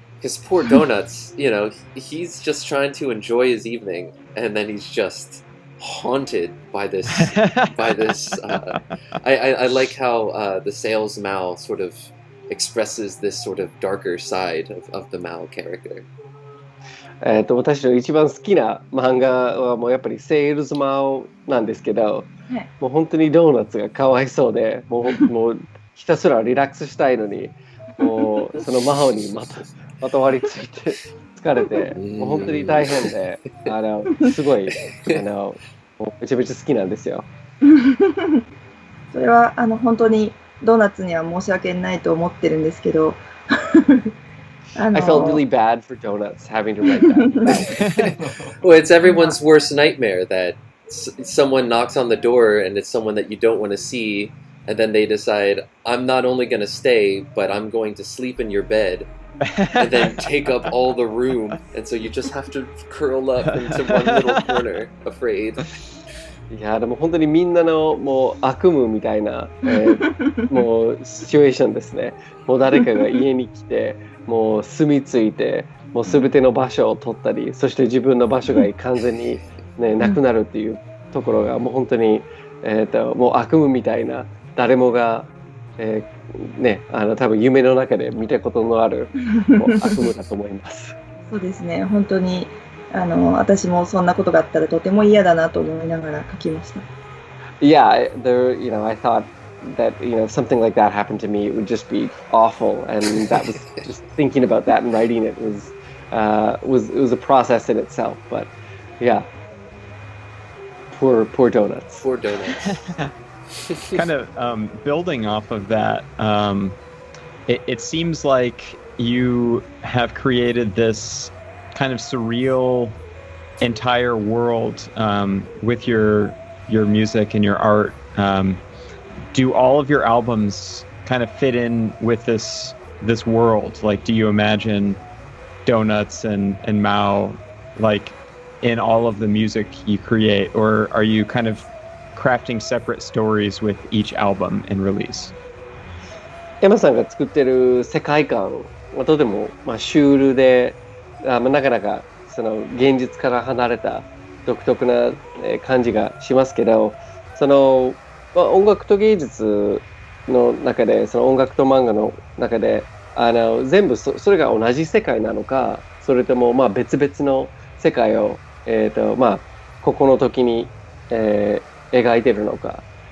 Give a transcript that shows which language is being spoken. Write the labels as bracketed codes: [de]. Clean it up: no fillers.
[en] Because poor Donuts, he's just trying to enjoy his evening, and then he's just haunted by this. I like how the Sales Mao sort of expresses this sort of darker side of the Mao character. [ja] 私の一番好きな漫画はもうやっぱりセールスマオなんですけど、もう本当にドーナツがかわいそうで、もうひたすらリラックスしたいのに、もうその魔法にまとわりついて疲れて、もう本当に大変で、すごいもうめちゃめちゃ好きなんですよ。それは本当にドーナツには申し訳ないと思ってるんですけど。 [en] I felt really bad for Donuts having to write that. Well, it's everyone's worst nightmare that someone knocks on the door and it's someone that you don't want to see, and then they decide, I'm not only going to stay, but I'm going to sleep in your bed, and then take up all the room, and so you just have to curl up into one little corner, afraid. [ja] いやでも本当にみんなのもう悪夢みたいな、もうシチュエーションですね。もう誰かが家に来て、もう住み着いて、もうすべての場所を取ったり、そして自分の場所が完全に、なくなるっていうところがもう本当に、もう悪夢みたいな、誰もが、多分夢の中で見たことのあるもう悪夢だと思います。そうですね、本当に私もそんなことがあったらとても嫌だなと思いながら書きました。 [en] Yeah, I thought that something like that happened to me, it would just be awful, and that was just thinking about that and writing it was a process in itself. But yeah, poor Donuts. Poor Donuts. Kind of building off of that, it seems like you have created this kind of surreal entire world with your music and your art. Do all of your albums kind of fit in with this world? Like, do you imagine Donuts and Mao like in all of the music you create, or are you kind of crafting separate stories with each album and release? [ja] 山さんが作ってる世界観はとてもシュールで、なかなかその現実から離れた独特な感じがしますけど、その音楽と芸術の中で、その音楽と漫画の中で全部それが同じ世界なのか、それとも別々の世界をここの時に、描いてるのか。